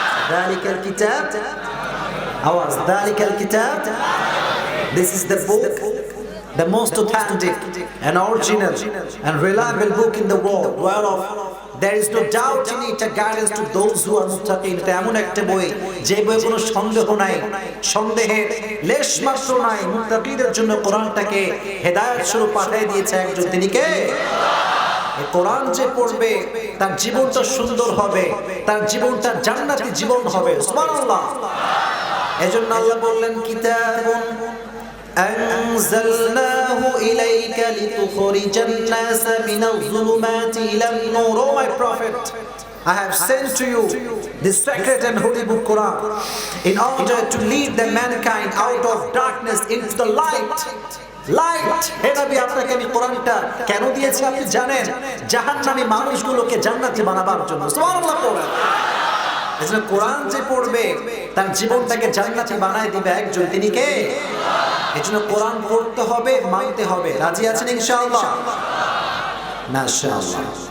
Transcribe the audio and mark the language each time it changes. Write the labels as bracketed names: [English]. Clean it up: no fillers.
[Arabic] যালিকাল কিতাব, [English] আওয়াজ, যালিকাল কিতাব, this is the book, the most authentic and original and reliable book in the world, whereof there is no doubt in it, a guidance to those who are muttaqin. [Bangla] এটা এমন একটা বই যে বই কোনো সন্দেহ নাই, সন্দেহের লেশ মাত্র নাই। মুত্তাকিদের জন্য কোরআনটাকে হেদায়েত স্বরূপ পাঠিয়ে দিয়েছে একজন, তিনি কে? এই কোরআন যে পড়বে তার জীবনটা সুন্দর হবে, তার জীবনটা জান্নাতি জীবন হবে। সুবহানাল্লাহ। এজন্য আল্লাহ বললেন, [Arabic] কিতাবুন أنزلناه إليك لتخرج الناس من الظلمات إلى النور. [English] O my prophet, I have sent to you this sacred and holy book Quran in order to lead the mankind out of darkness into the light. Light. [Bangla] হে নবী, আপনাকে আমি কোরআনটা কেন দিয়েছি আপনি জানেন? জাহান্নামী মানুষগুলোকে জান্নাতি বানাবার জন্য। সুবহানাল্লাহ পড়েন। এজন্য কোরআন যে পড়বে তার জীবনটাকে জান্নাতি বানায় দিবে একজন, তিনি কে? এজন্য কোরআন পড়তে হবে, মানতে হবে। রাজি আছেন ইনশাআল্লাহ? মাশাআল্লাহ।